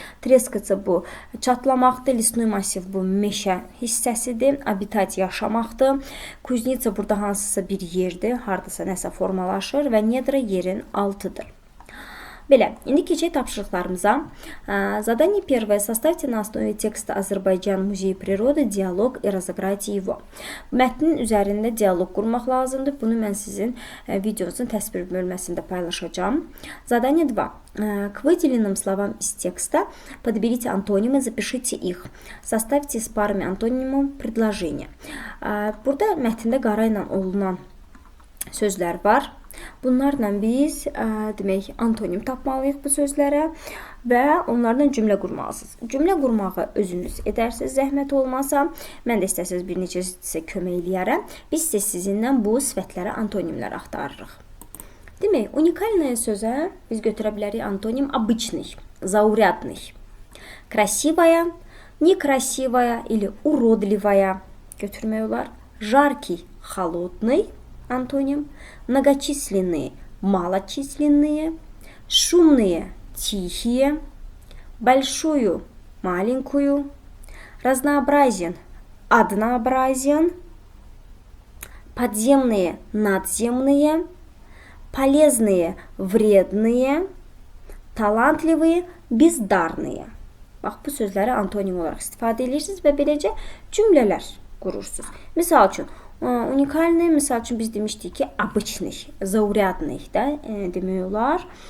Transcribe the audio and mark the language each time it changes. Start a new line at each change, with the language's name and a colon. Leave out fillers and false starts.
Azerbaijani: Трескаться bu çatlamaqdır. Лесной массив bu meşə hissəsidir. Habitat yaşamaqdır. Kuznica burada hansısa bir yerdir, hardasa nəsə formalaşır və недра yerin altıdır. Belə, indi keçək tapşırıqlarımıza.
Russian: Задание первое. Составьте на основе текста Azərbaycan Muzeyi природы диалог и разыграйте его.
Azerbaijani: Mətnin üzərində dialoq qurmaq lazımdır. Bunu mən sizin videonuzun təsvir bölməsində paylaşacağım.
Russian: Задание 2. К выделенным словам из текста подберите антонимы, запишите их. Составьте с парами антонимов предложение.
Azerbaijani: Burada mətndə qara ilə olunan sözlər var. Bunlarla biz demək antonim tapmalıyıq bu sözlərə və onlardan cümlə qurmalısınız. Cümlə qurmağı özünüz edərsiniz, zəhmət olmasa. Mən də istəsəniz bir neçə sizə kömək eləyərəm. Biz isə sizinlə bu sifətlərə antonimlər axtarırıq. Demək, уникальное sözə biz götürə bilərik antonim
Russian: обычный, заурядный, красивая, некрасивая или уродливая
Azerbaijani: götürmək olar.
Russian: Жаркий, холодный антоним, многочисленные, малочисленные, шумные, тихие, большую, маленькую, разнообразен, однообразен, подземные, надземные, полезные, вредные, talantливые, бездарные.
Azerbaijani: Bax, bu sözləri antonim olaraq istifadə edirsiniz və beləcə cümlələr qurursunuz. Misal üçün, unikalni, misal üçün biz demişdik ki, обычный, заурядный da demək olar.